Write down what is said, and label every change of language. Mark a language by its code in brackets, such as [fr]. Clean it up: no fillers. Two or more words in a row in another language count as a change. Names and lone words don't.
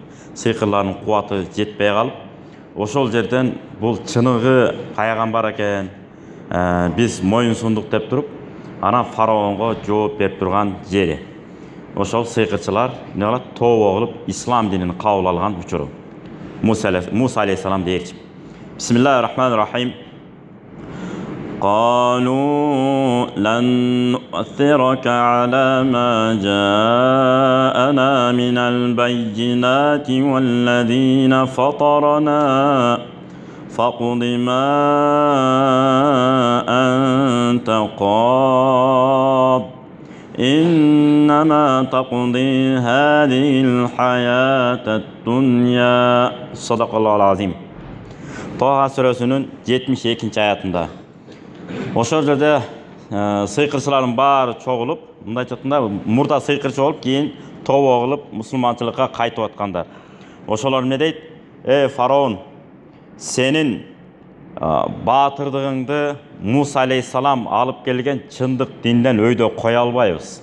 [ky] Сыйкырлардын кубаты жетпей калып, ошол жерден бул чыныгы пайгамбар экен, биз моюн сундук деп туруп, анан фараонго жооп берип турган жери. Ошол сыйкырчылар не кылат? Тообо кылып ислам динин кабыл алган учуру. Муса алейхисалам дейчи. Bismillahirrahmanirrahim. [ar] قالوا لن نؤثرك على ما جاءنا من البينات والذين فطرنا فاقض ما أنت قاض إنما تقضي هذه الحياة الدنيا صدق الله العظيم. [ky] Тоха сүрөсүнүн 72-нчи аятында. Ошол жерде сыйкырчылардын баары чогулуп, мындайча айтканда, мурда сыйкырчы болуп, кийин тообо кылып мусулманчылыкка кайтып аткандар. Ошолор эмне дейт? Фараон, сенин баатырдыгыңды Муса алейхисалам алып келген чындык динден өйдө кое албайбыз.